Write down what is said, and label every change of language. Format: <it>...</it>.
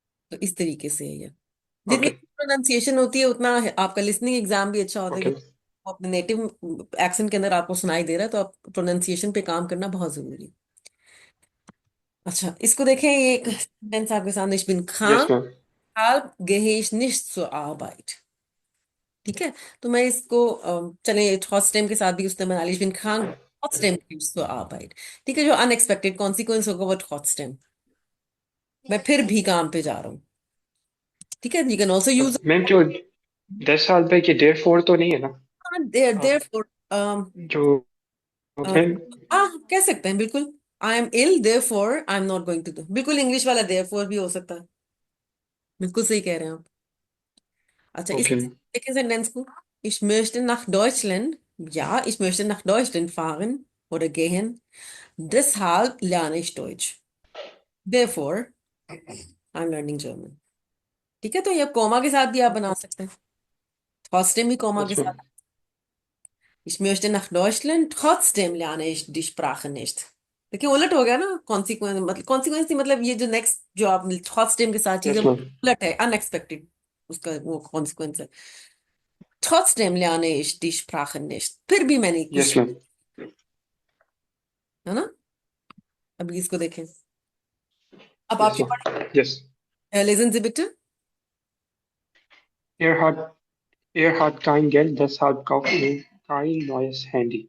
<hi>तो इस तरीके से है ये। जितनी</hi> <en>Okay.</en> <hi>प्रोनाउंसिएशन होती है उतना आपका लिसनिंग एग्जाम भी अच्छा होता है,</hi> <en>Okay.</en> <hi>क्योंकि वो अपने नेटिव एक्सेंट के अंदर आपको सुनाई दे रहा है, तो आप प्रोनाउंसिएशन पे काम करना बहुत जरूरी है। अच्छा, इसको देखें, ये एक सेंटेंस आपके सामने।</hi> <de>Ich bin</de> <en>yes</en> <de>krank,</de> <en>Ma'am.</en> <de>deshalb gehe ich nicht zur Arbeit।</de> <hi>ठीक है, तो मैं इसको चले trotzdem के साथ भी इस्तेमाल</hi> <de>ich bin krank trotzdem gehst du Arbeit।</de> <hi>ठीक है, जो अनएक्सपेक्टेड कॉन्सिक्वेंस होगा वो trotzdem, मैं फिर भी काम पे जा रहा हूँ।</hi> <en>ठीक है, you can also use</en> <hi>ma'am जो 10 साल पे कि देर फोर तो नहीं है ना?</hi> <en>therefore</en> <hi>जो अ,</hi> <en>ma'am,</en> <hi>कह सकते हैं बिल्कुल,</hi> <en>I am ill therefore I am not going to do,</en> <hi>बिल्कुल इंग्लिश वाला therefore भी हो सकता है, बिल्कुल सही कह रहे हैं आप। अच्छा, इस</hi> <en>okay</en> <de>एक सेंटेंस को, ich möchte nach Deutschland, ja, ich möchte nach Deutschland fahren oder gehen, deshalb lerne ich Deutsch,</de> <en>therefore I'm learning German।</en> <hi>ठीक है, तो ये कॉमा के साथ भी आप बना सकते हैं, trotzdem भी कॉमा के</hi> <en>yes ma'am</en> <de>साथ, ich möchte nach Deutschland, trotzdem lerne ich die Sprache nicht।</de> <hi>देखिए उलट हो गया ना, कॉन्सिक्वेंस मतलब कॉन्सिक्वेंस नहीं, मतलब ये जो नेक्स्ट जो आप trotzdem के साथ चीजें</hi> <en>yes ma'am</en> <hi>उलट है, अनएक्सपेक्टेड उसका वो कॉन्सिक्वेंस है।</hi> <de>Trotzdem lerne ich die Sprache nicht,</de> <hi>फिर भी मैंने</hi> <en>yes</en> <hi>कुछ,</hi> <en>ma'am</en> <hi>है ना। अभी इसको देखें, अब आप</hi> <en>yes</en> <hi>ये</hi> <en>Ma'am yes.</en> <hi>पढ़ें,</hi> <de>lesen Sie bitte। Er hat, er hat kein Geld, deshalb kauft er kein neues Handy.</de>